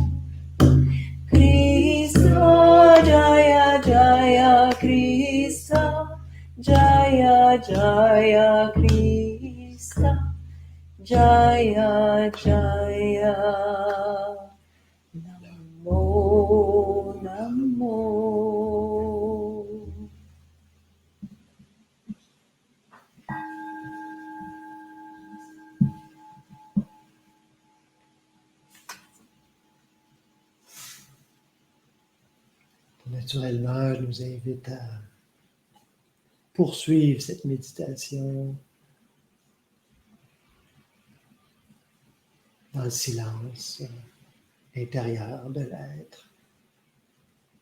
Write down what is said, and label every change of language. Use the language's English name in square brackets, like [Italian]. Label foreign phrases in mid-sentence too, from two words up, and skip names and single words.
[Sanskrit] Krista, Jaya, Jaya, Krista, Jaya, Jaya, Krista, Jaya, Jaya, Namo, Namo. [French] Naturellement, je nous invite à poursuivre cette méditation dans le silence intérieur de l'être.